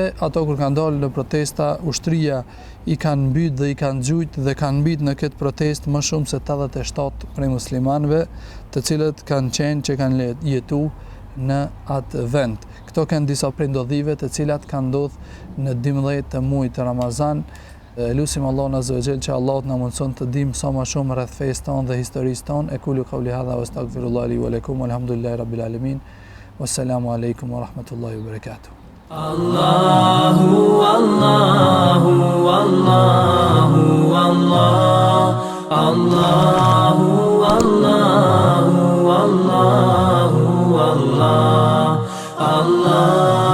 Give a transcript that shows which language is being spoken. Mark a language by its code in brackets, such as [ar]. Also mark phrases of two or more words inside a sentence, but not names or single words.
[sq] Ato kur kanë dalë në protesta, ushtria i kanë mbyt dhe i kanë gjujt dhe kanë mbyt në këtë protestë më shumë se 87 prej muslimanëve të cilët kanë qenë që kanë jetu në atë vend. Këto kanë disa prej ndodhive të cilat kanë ndodhur në 12 të muajit të Ramazan. Lusim Allahun [ar] عز وجل [sq] që Allah na mundson të dimë sa më shumë rreth fesë tonë dhe historisë tonë. [ar] أقول قولي هذا وأستغفر الله لي ولكم والحمد لله رب العالمين. والسلام عليكم ورحمة الله وبركاته الله الله الله الله الله الله الله الله الله